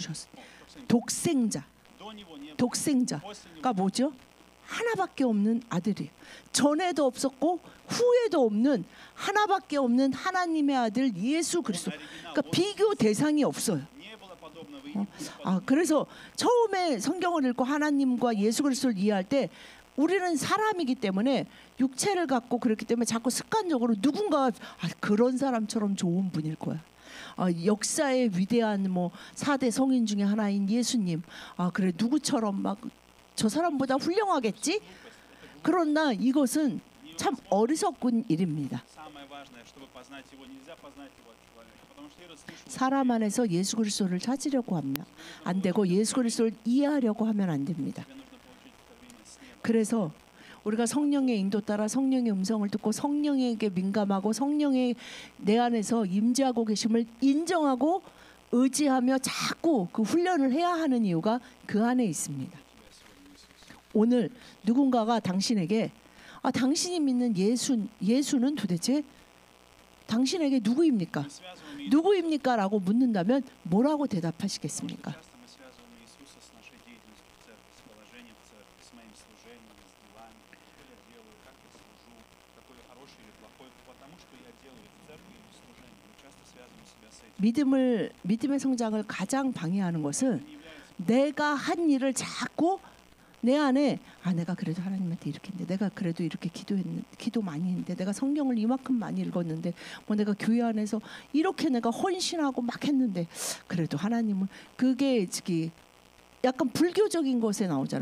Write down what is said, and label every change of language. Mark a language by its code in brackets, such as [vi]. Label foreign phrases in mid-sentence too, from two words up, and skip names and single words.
[ru] До Него не было, [ko] 독생자가 [ru] после Него [ko] 뭐죠? 하나밖에 없는 아들이에요. 전에도 없었고 후에도 없는 하나밖에 없는 하나님의 아들 예수 그리스도. 그러니까 비교 대상이 없어요. [ru] Не было подобного и не будет [ko] 그래서 처음에 성경을 읽고 하나님과 예수 그리스도를 이해할 때 우리는 사람이기 때문에 육체를 갖고 그렇기 때문에 자꾸 습관적으로 누군가 그런 사람처럼 좋은 분일 거야. 역사의 위대한 뭐 4대 성인 중에 하나인 예수님. 그래 누구처럼 막 저 사람보다 훌륭하겠지? 그러나 이것은 참 어리석은 일입니다. [ru] Самое важное, чтобы познать его, нельзя познать его от человека, потому что Ирод слышал, [ko] 사람 안에서 예수 그리스도를 찾으려고 하면 안 되고 예수 그리스도를 이해하려고 하면 안 됩니다. [ru] тебе нужно получить откровение с неба. [ko] 그래서 우리가 성령의 인도 따라 성령의 음성을 듣고 성령에게 민감하고 성령의 내 안에서 임재하고 계심을 인정하고 의지하며 자꾸 그 훈련을 해야 하는 이유가 그 안에 있습니다. 오늘 누군가가 당신에게 당신이 믿는 예수는 도대체 당신에게 누구입니까? [ru] Мы связываем Иисуса, [ko] 누구입니까? 라고 묻는다면 뭐라고 대답하시겠습니까? [ru] часто мы связываем Иисуса с нашей деятельностью в церкви, с положением в церкви, с моим служением, с делами, что я делаю, как я служу, какой я хороший или плохой, потому что я делаю в церкви или в служении. Мы часто связываем себя с этим. [ko] 믿음의 성장을 가장 방해하는 것은 [ru] Не является [ko] 내가 한 일을 자꾸 내 안에 내가 그래도 하나님한테 이렇게 했는데 내가 그래도 이렇게 기도 많이 했는데 내가 성경을 이만큼 많이 읽었는데 뭐 내가 교회 안에서 이렇게 내가 헌신하고 막 했는데 그래도 하나님은 그게 약간 불교적인 것에 나오잖아.